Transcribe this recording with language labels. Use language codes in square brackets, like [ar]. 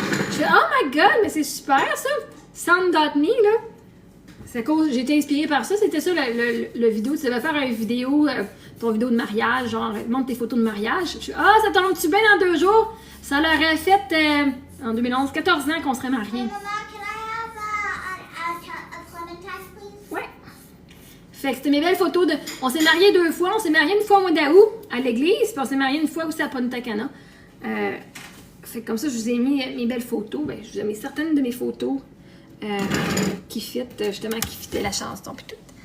[fr] Je fais, [en] oh my god, [fr] mais c'est super ça! Sound.me, là. C'est cause, j'ai été inspirée par ça. C'était ça le vidéo. Tu devais faire une vidéo, ton vidéo de mariage, genre, montre tes photos de mariage. Je fais, ça tombe-tu bien dans 2 jours? Ça leur a fait, en 2011, 14 ans qu'on serait mariés. [en] Hey, Mama, can I have a clementine, please? [fr] Ouais. Fait que c'était mes belles photos de... On s'est mariés 2 fois. On s'est mariés une fois au mois d'août à l'église, puis on s'est mariés une fois aussi à Punta Cana. Fait que comme ça, je vous ai mis mes belles photos. Ben, je vous ai mis certaines de mes photos qui fitaient la chanson puis tout.